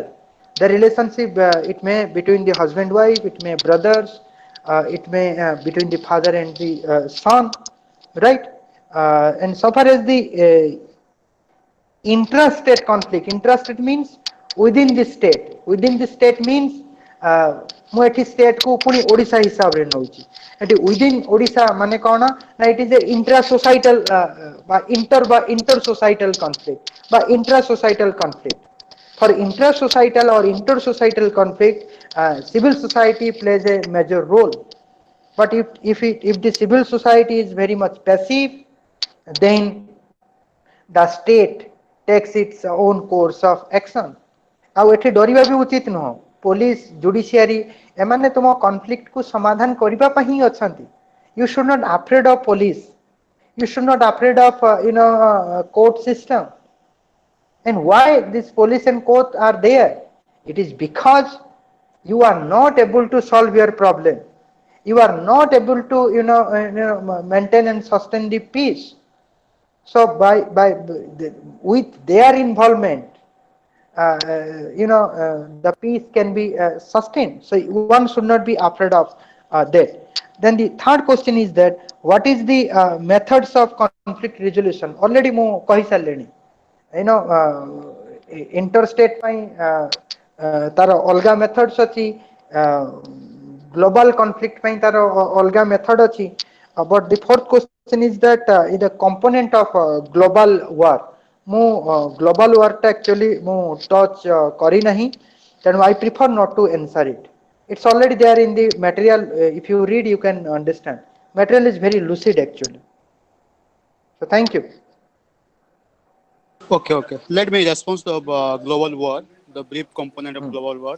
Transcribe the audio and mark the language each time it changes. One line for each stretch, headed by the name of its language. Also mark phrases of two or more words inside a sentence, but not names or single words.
English: The relationship, it may between the husband wife, it may brothers, it may between the father and the son, right? And so far as the intrastate conflict, intrastate means within the state. Within the state means
Odia: ମୁଁ ଏଠି state କୁ ପୁଣି ଓଡ଼ିଶା ହିସାବରେ ନଉଛି।
English: ଏଠି within ଓଡ଼ିଶା
Odia: ମାନେ କ'ଣ ନା
English: it is a intra societal ବା inter societal conflict ବା intra societal conflict. For intra societal or inter societal conflict, civil society plays a major role. But if the civil society is very much passive, then the state takes its own course of action.
Odia: ଆଉ ଏଠି ଡରିବା ବି ଉଚିତ ନୁହଁ।
English: police judiciary
Odia: ଏମାନେ ତୁମ କନଫ୍ଲିକ୍ଟ କୁ ସମାଧାନ କରିବା ପାଇଁ ହିଁ ଅଛନ୍ତି।
English: You should not afraid of police. You should not afraid of court system. And why this police and court are there? It is because you are not able to solve your problem. You are not able to maintain and sustain the peace. So with their involvement, the peace can be sustained. So one should not be afraid of that. Then the third question is that what is the methods of conflict resolution?
Odia: Already ମୁଁ କହି ସାରିଲିଣି। interstate ପାଇଁ ତାର ଅଲଗା methods ଅଛି,
English: global conflict
Odia: ପାଇଁ ତାର ଅଲଗା method ଅଛି।
English: But the fourth question is that is the component of global war. ମୁଁ global war ଟା actually ମୁଁ touch
Odia: କରି ନାହିଁ, ତେଣୁ
English: I prefer not to answer it. It's already there in the material. If you read, you can understand. Material is very lucid actually. So thank you. Okay, okay. Let me respond to the global war, the brief component of global war.